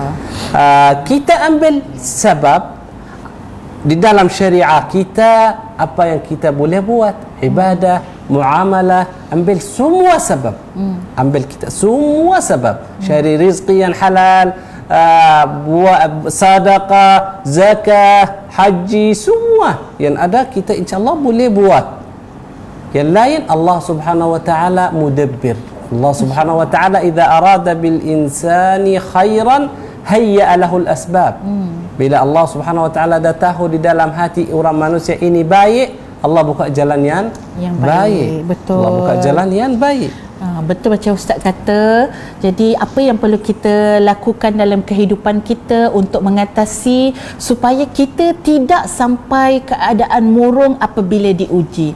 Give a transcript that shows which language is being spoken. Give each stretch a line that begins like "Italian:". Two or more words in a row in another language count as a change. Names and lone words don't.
Malay: Kita ambil sebab di dalam syariah kita, apa yang kita boleh buat, ibadah, muamalah, ambil semua sebab. Ambil kita semua sebab. Cari rezeki yang halal, buat sedekah, zakah, haji, semua yang ada kita insya-Allah boleh buat. Yang lain Allah
Arabic: سبحانه وتعالى
Malay: mudabbir.
Arabic: الله سبحانه وتعالى إذا أراد بالإنسان خيرا هيأ له الأسباب.
Malay: Bila Allah
Arabic: سبحانه وتعالى
Malay: dah tahu di dalam hati orang manusia ini baik, Allah buka jalan yang baik. Betul. Allah buka jalan yang baik. Betul macam Ustaz kata. Jadi apa yang perlu kita lakukan dalam kehidupan kita untuk mengatasi supaya kita tidak sampai keadaan murung apabila diuji.